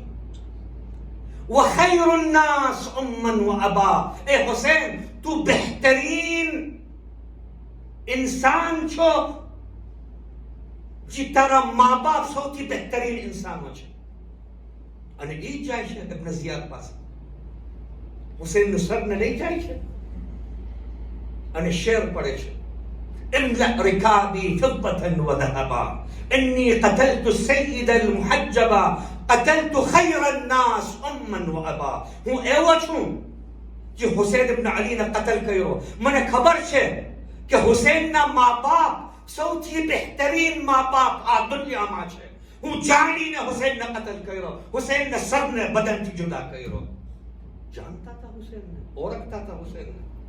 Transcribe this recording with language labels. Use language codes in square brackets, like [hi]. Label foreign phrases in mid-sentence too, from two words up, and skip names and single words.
[ar] وخير الناس أمًا وأبًا, [gu] એ હુસૈન તું બહેતરીન ઇન્સાન છો, જે તારા મા બાપ સૌથી બહેતરીન ઇન્સાનો છે. અને એ જાય છે ઇબ્ન ઝિયાદ પાસે, હુસૈનનું સરને લઈ જાય છે અને શેર પડે છે [ar] املأ ركابي فضة وذهبا إني قتلت السيد المحجبا قتلت خير الناس أما وأبا. [gu] હું એવો છું જે હુસૈન ઇબ્ન અલીને કતલ કર્યો. મને ખબર છે કે હુસૈનના મા બાપ સૌથી બહેતરીન મા બાપ આ દુનિયામાં છે. હું જાણીને હુસૈનને કતલ કર્યો. હુસૈનના સરને બદનથી જુદા કર્યો. જાણતા હતા હુસૈનને, ઓળખતા હતા હુસૈનને.